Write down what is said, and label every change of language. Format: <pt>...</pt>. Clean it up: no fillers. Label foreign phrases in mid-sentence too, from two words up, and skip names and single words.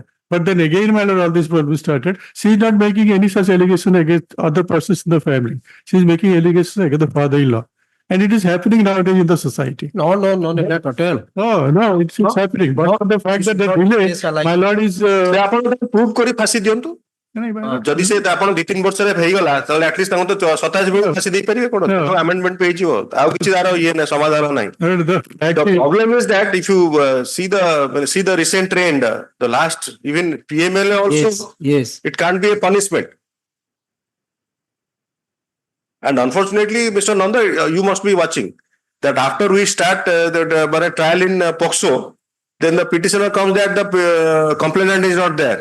<en>But then again, my lord, all this problem started. She is not making any such allegation against other persons in the family. She is making allegations against the father-in-law. And it is happening nowadays in the society. No, not at all. Oh, no, it's happening. But for the fact that the delay, my lord is.</en> <or>ସେ ଆପଣ ପ୍ରୁଭ୍ କରି ଫାଶୀ ଦିଅନ୍ତୁ ଯଦି ସେ ଆପଣ 2-3 ବର୍ଷରେ ହେଇଗଲା ତାହେଲେ ଆଟଲିଷ୍ଟ ତାଙ୍କୁ ତ 27 ବେଳକୁ ଫାଶୀ ଦେଇପାରିବେ କଣ ଆମେଣ୍ଡମେଣ୍ଟ ହେଇଯିବ ଆଉ କିଛି ତାର ଇଏ ନାହିଁ ସମାଧାନ ନାହିଁ</or> <en>The problem is that if you see the recent trend, the last even PMLA also, Yes. it can't be a punishment. And unfortunately, Mr. Nanda, you must be watching that after we start the trial in POCSO, then the petitioner comes that the complainant is not there.</en>